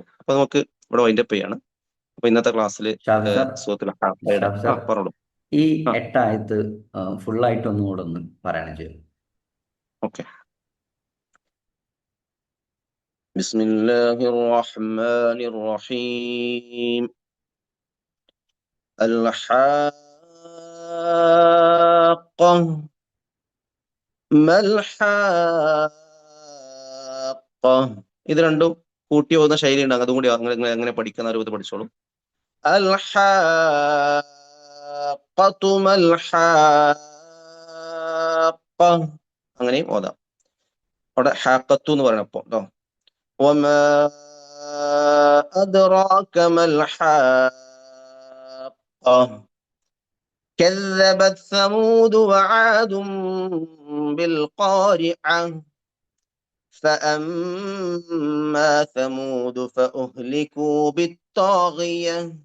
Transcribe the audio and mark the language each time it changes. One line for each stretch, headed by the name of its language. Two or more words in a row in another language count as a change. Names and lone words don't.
Malayalam: അപ്പൊ നമുക്ക് ഇവിടെ വൈൻഡപ്പ് ചെയ്യാണ്. അപ്പൊ ഇന്നത്തെ ക്ലാസ്സിൽ ഷാഫി സാർ സൂറത്തുൽ ഹാഖയുടെ ഷാഫി സാർ പറഞ്ഞോളൂ. ഈ ആ 8 ആയത്ത് ഫുള്ളായിട്ട് ഒന്നുകൂടെ ഒന്ന് പറയണം ചെയ്യും. ഓക്കെ.
Arabic: بسم الله الرحمن الرحيم. الحاقة ما الحاقة.
Malayalam: ഇത് രണ്ടും കൂട്ടി പോകുന്ന ശൈലി ഉണ്ട്. അതും കൂടി അങ്ങനെ പഠിക്കുന്ന രൂപത്തിൽ പഠിച്ചോളൂ.
Arabic: الحاقة ما الحاقة
Malayalam: അങ്ങനെയും ഓതാം. അവിടെ ഹാക്കത്തു എന്ന് പറയണപ്പോ കേട്ടോ.
Arabic: وما أدراك ما الحاقة كذبت ثمود وعاد بالقارعة فأما ثمود فأهلكوا بالطاغية